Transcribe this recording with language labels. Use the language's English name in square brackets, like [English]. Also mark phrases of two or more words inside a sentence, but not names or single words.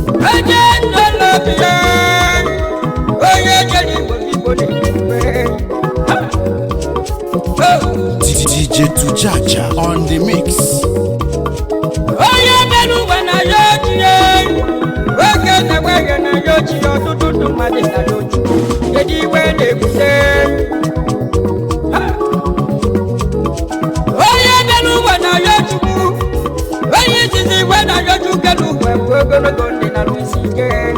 [Igbo] Onye nọ n'obi ya, onye jere Igbo, Igbo na-ewe. [English] Ha! D J Tujaja on the mix. [Igbo] Onye bịara ụwa na ya oji ya. Oge na-enweghị na ya oji ya, ọtụtụ ndụ mmadụ na ya oji. Kedu iwe na-ebute? Ha! Onye bịara ụwa na ya Chukwu. Onye izizi igwe na-arịọ Chukwu elu ụwa bụ ogologo ndụ na arụsị ike.